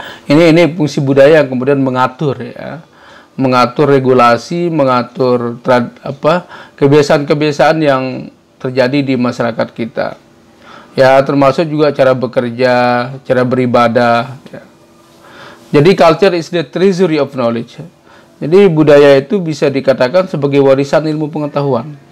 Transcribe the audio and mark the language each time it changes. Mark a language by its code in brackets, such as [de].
[id] Ini fungsi budaya yang kemudian mengatur, ya, mengatur regulasi, mengatur kebiasaan-kebiasaan yang terjadi di masyarakat kita. Ya, termasuk juga cara bekerja, cara beribadah. Ya. [en] Jadi culture is the treasury of knowledge. [id] Jadi budaya itu bisa dikatakan sebagai warisan ilmu pengetahuan.